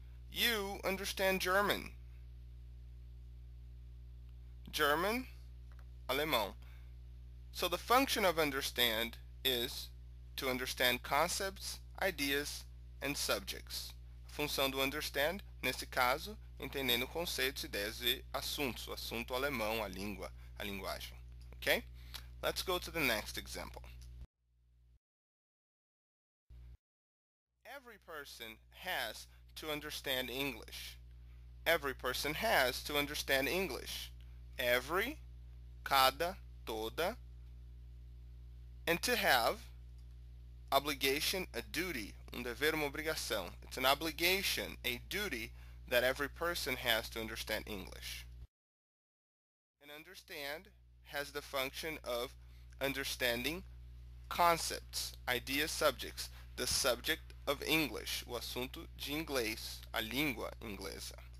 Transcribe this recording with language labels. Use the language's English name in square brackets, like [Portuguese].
[English] You understand German. German, [Portuguese] alemão. [English] So the function of understand is to understand concepts, ideas, and subjects. [Portuguese] A função do understand, nesse caso, entendendo conceitos, ideias e assuntos. O assunto alemão, a língua, a linguagem. [English] Okay? Let's go to the next example. Every person has to understand English. Every person has to understand English. Every, [Portuguese] cada, toda, [English] and to have, obligation, a duty, [Portuguese] dever, uma obrigação. [English] It's an obligation, a duty that every person has to understand English. And understand has the function of understanding concepts, ideas, subjects, the subject of English, [Portuguese] o assunto de inglês, a língua inglesa.